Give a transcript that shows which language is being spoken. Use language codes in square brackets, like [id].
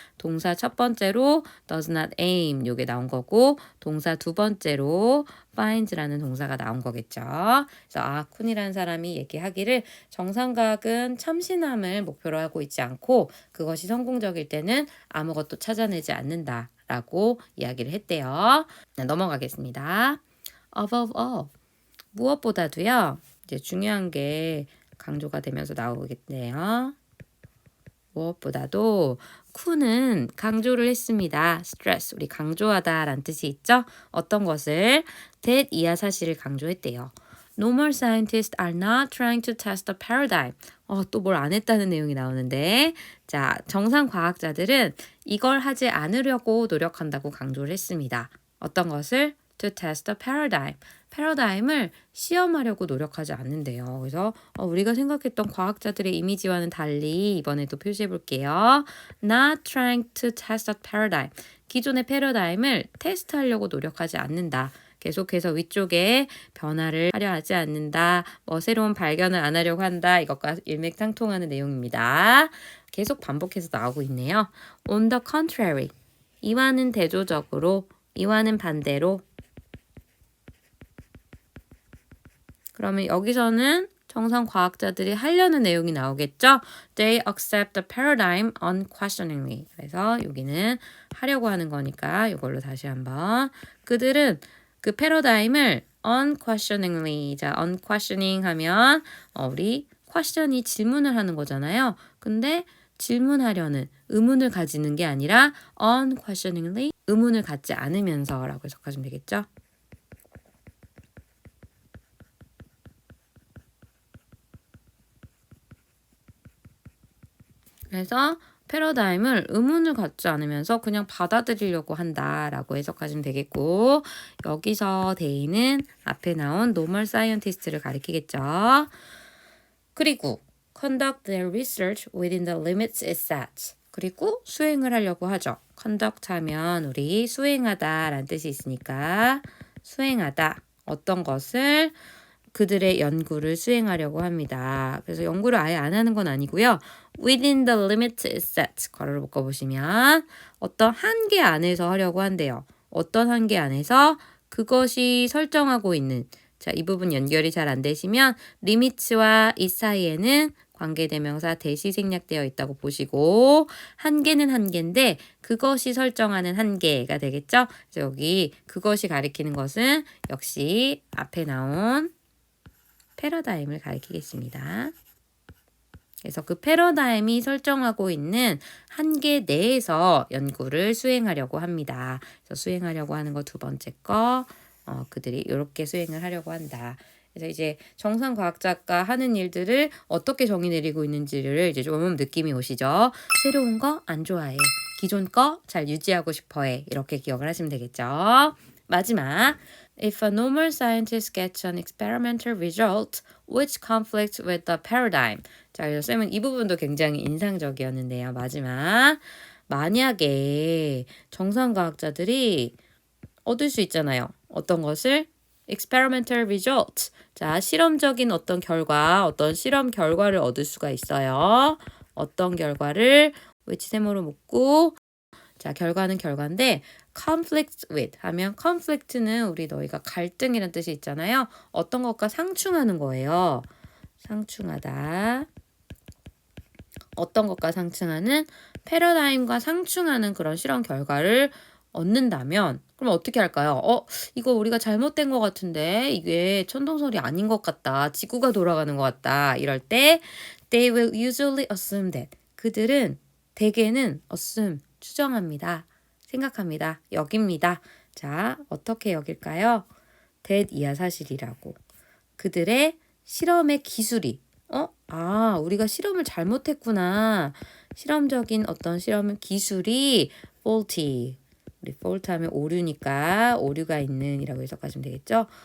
[ko] 동사 첫 번째로 [en] does not aim [ko] 요게 나온 거고 동사 두 번째로 finds라는 동사가 나온 거겠죠. 그래서 쿤이라는 사람이 얘기하기를 정상과학은 참신함을 목표로 하고 있지 않고 그것이 성공적일 때는 아무것도 찾아내지 않는다라고 이야기를 했대요. 넘어가겠습니다. [en] above all, [ko] 무엇보다도요. 이제 중요한 게 강조가 되면서 나오겠네요. 무엇보다도 쿤은 강조를 했습니다. stress, 우리 강조하다 라는 뜻이 있죠? 어떤 것을? that 이하 사실을 강조했대요. [en] Normal scientists are not trying to test the paradigm. [ko] 또 뭘 안 했다는 내용이 나오는데 자, 정상 과학자들은 이걸 하지 않으려고 노력한다고 강조를 했습니다. 어떤 것을? [en] To test the paradigm. [ko] 패러다임을 시험하려고 노력하지 않는데요. 그래서 우리가 생각했던 과학자들의 이미지와는 달리 이번에도 표시해 볼게요. [en] Not trying to test the paradigm. [ko] 기존의 패러다임을 테스트하려고 노력하지 않는다. 계속해서 위쪽에 변화를 하려 하지 않는다. 새로운 발견을 안 하려고 한다. 이것과 일맥상통하는 내용입니다. 계속 반복해서 나오고 있네요. [en] On the contrary. [ko] 이와는 대조적으로, 이와는 반대로. 그러면 여기서는 정상 과학자들이 하려는 내용이 나오겠죠? [en] They accept the paradigm unquestioningly. [ko] 그래서 여기는 하려고 하는 거니까 이걸로 다시 한번. 그들은 그 패러다임을 unquestioningly. 자, unquestioning 하면 우리 question이 질문을 하는 거잖아요. 근데 질문하려는 의문을 가지는 게 아니라 unquestioningly 의문을 갖지 않으면서라고 해석하시면 되겠죠? 그래서 패러다임을 의문을 갖지 않으면서 그냥 받아들이려고 한다라고 해석하시면 되겠고 여기서 they는 앞에 나온 normal scientist를 가리키겠죠. [en] 그리고 conduct their research within the limits it sets. [ko] 그리고 수행을 하려고 하죠. conduct 하면 우리 수행하다라는 뜻이 있으니까 수행하다. 어떤 것을 그들의 연구를 수행하려고 합니다. 그래서 연구를 아예 안 하는 건 아니고요. [en] Within the limits it sets. [ko] 괄호를 묶어보시면 어떤 한계 안에서 하려고 한대요. 어떤 한계 안에서 그것이 설정하고 있는 자, 이 부분 연결이 잘 안 되시면 limit와 이 사이에는 관계대명사 대시 생략되어 있다고 보시고 한계는 한계인데 그것이 설정하는 한계가 되겠죠? 그래서 여기 그것이 가리키는 것은 역시 앞에 나온 패러다임을 가리키겠습니다. 그래서 그 패러다임이 설정하고 있는 한계 내에서 연구를 수행하려고 합니다. 그래서 수행하려고 하는 거 두 번째 거 그들이 이렇게 수행을 하려고 한다. 그래서 이제 정상 과학자가 하는 일들을 어떻게 정의 내리고 있는지를 이제 좀 느낌이 오시죠. 새로운 거 안 좋아해. 기존 거 잘 유지하고 싶어해. 이렇게 기억을 하시면 되겠죠. 마지막. [en] If a normal scientist gets an experimental result which conflicts with the paradigm. [ko] 자, 그래서 쌤은 이 부분도 굉장히 인상적이었는데요. 마지막. 만약에 정상 과학자들이 얻을 수 있잖아요. 어떤 것을? experimental result. 자, 실험적인 어떤 결과, 어떤 실험 결과를 얻을 수가 있어요. 어떤 결과를 which 세모로 묶고 자, 결과는 결과인데 conflict with 하면 conflict는 우리 너희가 갈등이라는 뜻이 있잖아요. 어떤 것과 상충하는 거예요. 상충하다. 어떤 것과 상충하는 패러다임과 상충하는 그런 실험 결과를 얻는다면 그럼 어떻게 할까요? 이거 우리가 잘못된 것 같은데 이게 천동설이 아닌 것 같다. 지구가 돌아가는 것 같다. 이럴 때 [en] they will usually assume that [ko] 그들은 대개는 [en] assume [ko] 추정합니다. 생각합니다. 여깁니다. 자, 어떻게 여길까요? that 이하 사실이라고. 그들의 실험의 기술이 우리가 실험을 잘못했구나. 실험적인 어떤 실험 기술이 faulty. 우리 fault 하면 오류니까 오류가 있는 이라고 해석하시면 되겠죠?